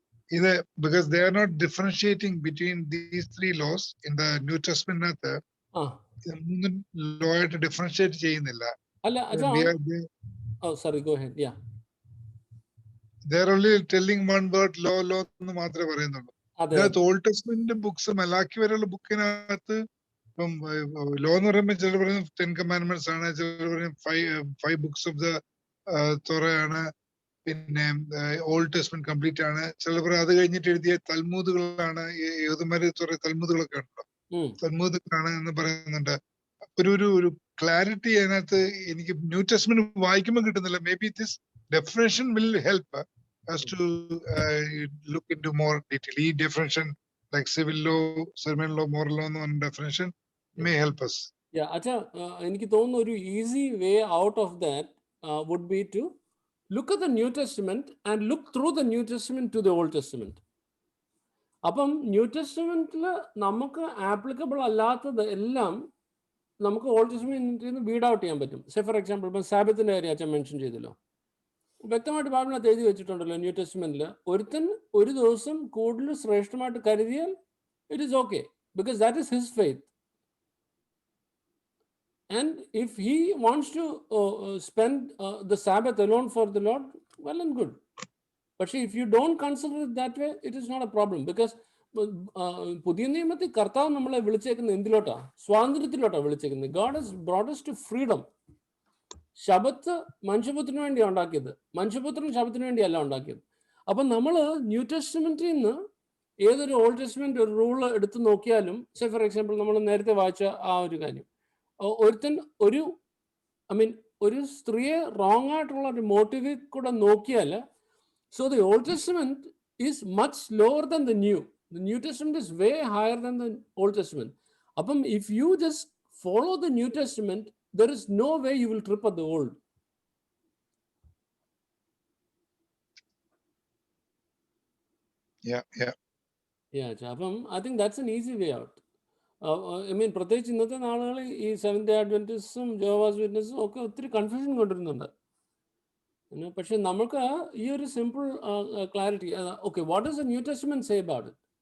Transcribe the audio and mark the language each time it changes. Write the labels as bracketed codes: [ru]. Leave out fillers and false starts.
[en] ഇത് because they are not differentiating between these three laws in the New Testamentനകത്ത് [ml] മൂന്ന് law ആയിട്ട് differentiate ചെയ്യുന്നില്ല. അല്ല അച്ഛാ, [en] oh sorry, go ahead. Yeah, they are only telling one word law [ml] എന്ന് മാത്രമേ പറയുന്നുള്ളൂ. അതിനകത്ത് ഓൾഡ് ടെസ്റ്റ്മെന്റ് ബുക്സ് മലാക്കി വരെയുള്ള ബുക്കിനകത്ത് ഇപ്പം ലോ എന്ന് പറയുമ്പോൾ ചിലർ പറയും 10 കമാൻഡ്മെന്റ്സ് ആണ്, ചിലർ പറയും 5 ബുക്സ് ഓഫ് ദ തോറയാണ്, പിന്നെ ഓൾഡ് ടെസ്റ്റ്മെന്റ് കംപ്ലീറ്റ് ആണ്, ചിലർ പറയും അത് കഴിഞ്ഞിട്ട് എഴുതിയ തൽമൂദുകളാണ്. യഹൂദന്മാര് തൽമൂദുകളൊക്കെ ഉണ്ടോ, തൽമൂദുകളാണ് എന്ന് പറയുന്നുണ്ട്. ഒരു ക്ലാരിറ്റി അതിനകത്ത് എനിക്ക് ന്യൂ ടെസ്റ്റ്മെന്റ് വായിക്കുമ്പോൾ കിട്ടുന്നില്ല. [en] Maybe this definition will help us to look into more detail. ഈ definition like civil law, ceremonial law, moral law എന്ന definition may help us. Yeah, അച്ഛാ, [ml] എനിക്ക് തോന്നുന്നു ഒരു [en] Easy way out of that would be to look at the New Testament and look through the New Testament to the Old Testament. [ml] അപ്പം new ടെസ്റ്റ്മെന്റിൽ നമുക്ക് applicable അല്ലാത്തത് എല്ലാം നമുക്ക് ഓൾഡ് ടെസ്റ്റ്മെന്റിൽ നിന്ന് വീഡ് ഔട്ട് ചെയ്യാൻ പറ്റും. [en] say for example [ml] ഇപ്പം സാബത്തിന്റെ കാര്യം അച്ഛൻ മെൻഷൻ ചെയ്തല്ലോ, വ്യക്തമായിട്ട് ബൈബിളിനകത്ത് എഴുതി വെച്ചിട്ടുണ്ടല്ലോ ന്യൂ ടെസ്റ്റ്മെന്റിൽ, ഒരുത്തൻ ഒരു ദിവസം കൂടുതൽ ശ്രേഷ്ഠമായിട്ട് കരുതിയാൽ [en] It is okay, because that is his faith. And if he wants to spend the Sabbath alone for the Lord, well and good. But if you don't consider it that way, it is not a problem. [ml] Because പുതിയ നിയമത്തിൽ കർത്താവ് നമ്മളെ വിളിച്ചേക്കുന്നത് എന്തിലോട്ടാ? സ്വാതന്ത്ര്യത്തിലോട്ടാ വിളിച്ചേക്കുന്നത്. [en] God has brought us to freedom. [ml] ശബത്ത് മനുഷ്യപുത്രന് വേണ്ടിയാണ് ഉണ്ടാക്കിയത്, മനുഷ്യപുത്രൻ ശബത്തിന് വേണ്ടിയല്ല ഉണ്ടാക്കിയത്. അപ്പം നമ്മൾ ന്യൂ ടെസ്റ്റ്മെന്റിൽ നിന്ന് ഏതൊരു ഓൾഡ് ടെസ്റ്റ്മെന്റ് ഒരു റൂൾ എടുത്ത് നോക്കിയാലും, [en] say for example [ml] നമ്മൾ നേരത്തെ വായിച്ച ആ ഒരു കാര്യം, ഒരുത്തൻ ഒരു സ്ത്രീയെ റോങ് ആയിട്ടുള്ള ഒരു മോട്ടീവിൽ കൂടെ നോക്കിയാൽ, [en] So the Old Testament is much lower than the new. The New Testament is way higher than the Old Testament. [ml] അപ്പം [en] If you just follow the New Testament, there is no way you will trip at the old. Yeah, [ml] അപ്പം [en] I think that's an easy way out. [ml] പ്രത്യേകിച്ച് ഇന്നത്തെ നാളുകളിൽ ഈ seventh day അഡ്വെന്റിസ്റ്റും ജോവാസ് വിറ്റ്നസും ഒക്കെ ഒത്തിരി confusion കൊണ്ടുവരുന്നുണ്ട്. പക്ഷെ നമുക്ക് ഈ ഒരു [en] Simple clarity, okay, what does the New Testament say about it?